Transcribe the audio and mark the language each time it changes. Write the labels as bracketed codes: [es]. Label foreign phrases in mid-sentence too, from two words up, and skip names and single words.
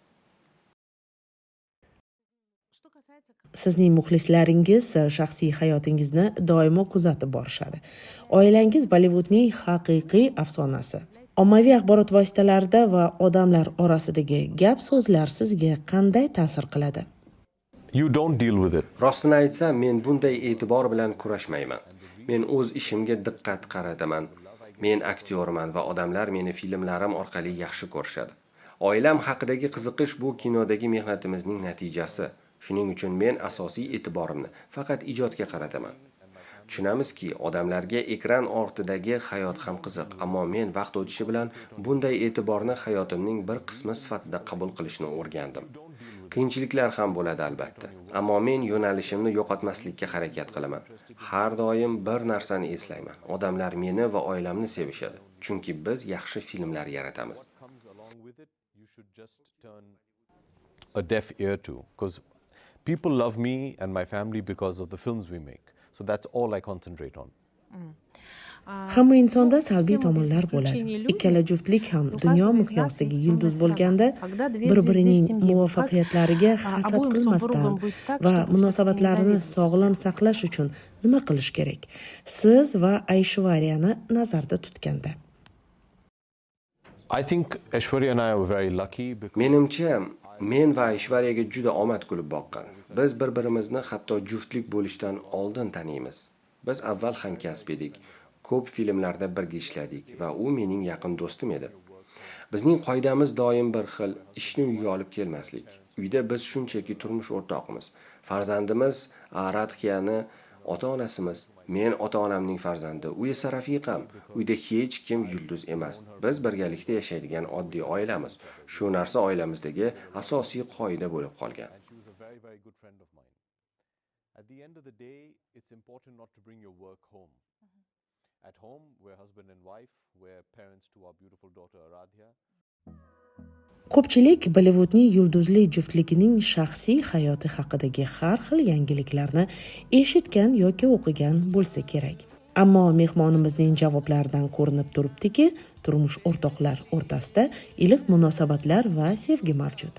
[uz] Sizning muxlislaringiz shaxsiy hayotingizni doimo kuzatib borishadi. Oilangiz Bollywoodning haqiqiy afsonasi. Ommaviy axborot vositalarida va odamlar orasidagi gap-so'zlar sizga qanday ta'sir qiladi? [en] You don't deal with it. [uz] Rostini aytsam, men bunday e'tibor bilan kurashmayman. Men o'z ishimga diqqat qarataman. Men aktyorman va odamlar meni filmlarim orqali yaxshi ko'rishadi. Oilam haqidagi qiziqish bu kinodagi mehnatimizning natijasi. Shuning uchun men asosiy e'tiborimni faqat ijodga qarataman. Tushunamizki, odamlarga ekran ortidagi hayot ham qiziq, ammo men vaqt o'tishi bilan bunday e'tiborni hayotimning bir qismi sifatida qabul qilishni o'rgandim. Qiyinchiliklar ham bo'ladi albatta, ammo men yo'nalishimni yo'qotmaslikka harakat qilaman. Har doim bir narsani eslayman. Odamlar meni va oilamni sevishadi, chunki biz yaxshi filmlar yaratamiz. [en] Comes along with it, you should just turn a deaf ear to, because people love me and my family because of the films we make. So that's all I concentrate on. [uz] Hamma insonda salbiy tomonlar bo'ladi. Ikkala juftlik ham dunyo miqyosidagi yulduz bo'lganda bir-birining muvaffaqiyatlariga hasad qilmasdan va munosabatlarni sog'lom saqlash uchun nima qilish kerak? Siz va Aishvaryani nazarda tutganda. [en] I think Aishwarya and I were very lucky because [uz] Menimcha, men va Aishvaryaga juda omad kulib boqqan. Biz bir-birimizni hatto juftlik bo'lishdan oldin taniymiz. Biz avval hamkasb edik. Ko'p filmlarda birga ishladik va u mening yaqin do'stim edi. Bizning qoidamiz doim bir xil: ishni uyga olib kelmaslik. Uyda biz shunchaki turmush o'rtoqmiz. Farzandimiz Radhiyani ota-onasimiz, men ota-onamning farzandi, u esa rafiqam. Uyda hech kim yulduz emas. Biz birgalikda yashaydigan oddiy oilamiz. Shu narsa oilamizdagi asosiy qoida bo'lib qolgan. [en] she was a very, very good friend of mine. At the end of the day, it's important not to bring your work home. At home, we're husband and wife, we're parents to our beautiful daughter Aradhya. [uz] Ko'pchilik Bollivudning yulduzli juftligining shaxsiy hayoti haqidagi har xil yangiliklarni eshitgan yoki o'qigan bo'lsa kerak. Ammo mehmonimizning javoblaridan ko'rinib turibdiki, turmush o'rtoqlar o'rtasida iliq munosabatlar va sevgi mavjud.